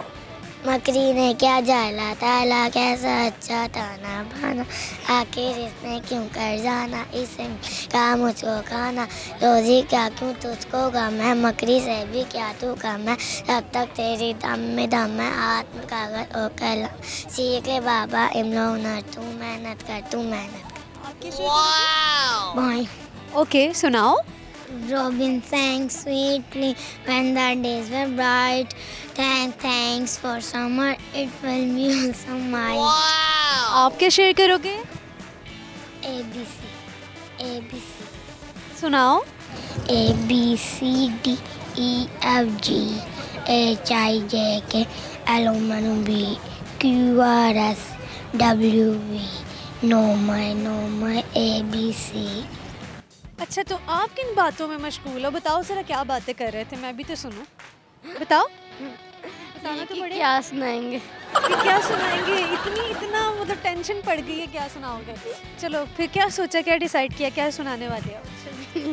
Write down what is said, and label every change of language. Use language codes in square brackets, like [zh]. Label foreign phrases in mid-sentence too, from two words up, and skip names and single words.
[hi] मकरी ने क्या जाला ताला, कैसा अच्छा ताना बाना, आखिर इसने क्यों कर जाना, इसे का मुझको खाना, रोजी क्या क्यों तुझको गम है, मकरी से भी क्या तू कम है, तब तक तेरी दम में हाथ में कागज और कलम, सीख ले बाबा इमलो हुनर, तू मेहनत कर, तू मेहनत कर। [en] Boy. [hi] ओके सुनाओ। [en] Robin sang sweetly when the days were bright. Thanks for summer, it will be also mine. [hi] आप क्या शेयर करोगे? [en] ABC. [hi] सुनाओ। [en] A B C D E F G H I J K L M N O P Q R S W V. No my ABC. [hi] अच्छा तो आप किन बातों में मशगूल हो, बताओ जरा क्या बातें कर रहे थे, मैं भी तो सुनूं। बताओ। बताना तो पड़ेगा। क्या सुनाएंगे? क्या सुनाएंगे? इतना मतलब टेंशन पड़ गई है, क्या सुनाओगे? चलो फिर क्या सोचा, क्या डिसाइड किया, क्या सुनाने वाले हो?